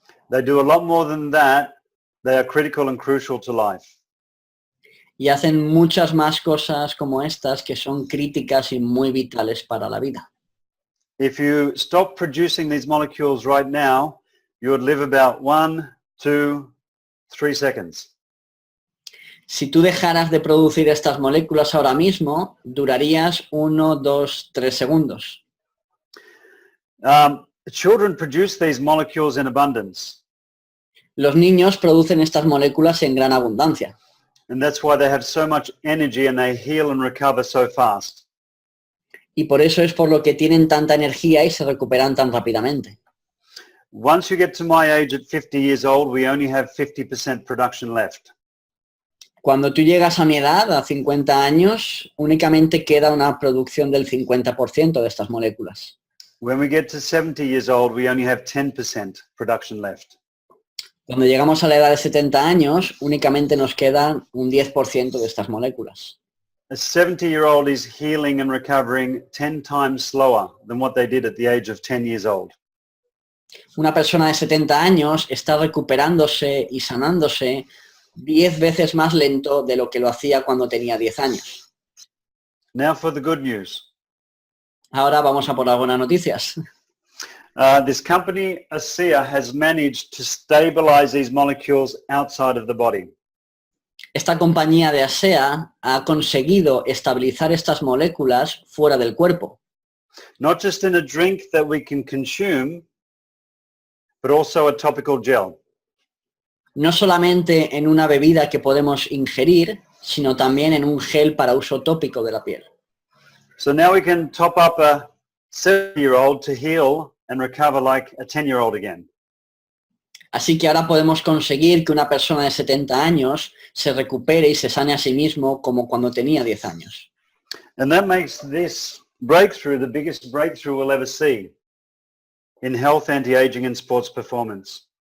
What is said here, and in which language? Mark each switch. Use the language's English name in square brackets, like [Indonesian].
[English] They do a lot more than that. They are critical and crucial to life. [Spanish] Y hacen muchas más cosas como estas que son críticas y muy vitales para la vida. [English] If you stop producing these molecules right now, you would live about 1, 2, 3 seconds. [Spanish] Si tú dejaras de producir estas moléculas ahora mismo, durarías 1, 2, 3 segundos. [English] Children produce these molecules in abundance. [Spanish] Los niños producen estas moléculas en gran abundancia. [English] And that's why they have so much energy and they heal and recover so fast. [Spanish] Y por eso es por lo que tienen tanta energía y se recuperan tan rápidamente. [English] Once you get to my age at 50 years old, we only have 50% production left. [Spanish] Cuando tú llegas a mi edad, a 50 años, únicamente queda una producción del 50% de estas moléculas. [English] When we get to 70 years old, we only have 10% production left. [Spanish] Cuando llegamos a la edad de 70 años, únicamente nos quedan un 10% de estas moléculas. [English] A 70-year-old is healing and recovering 10 times slower than what they did at the age of 10 years old. [Spanish] Una persona de 70 años está recuperándose y sanándose 10 veces más lento de lo que lo hacía cuando tenía 10 años. [English] Now for the good news. [Spanish] Ahora vamos a por las buenas noticias. [English] This company, ASEA, has managed to stabilize these molecules outside of the body. [Spanish] Esta compañía de ASEA ha conseguido estabilizar estas moléculas fuera del cuerpo. [English] Not just in a drink that we can consume, but also a topical gel. [Spanish] No solamente en una bebida que podemos ingerir, sino también en un gel para uso tópico de la piel. [English] So now we can top up a 70-year-old to heal and recover like a 10-year-old again. [Spanish] Así que ahora podemos conseguir que una persona de 70 años se recupere y se sane a sí mismo como cuando tenía 10 años. [English] And that makes this breakthrough the biggest breakthrough we'll ever see in health, anti-aging and sports performance.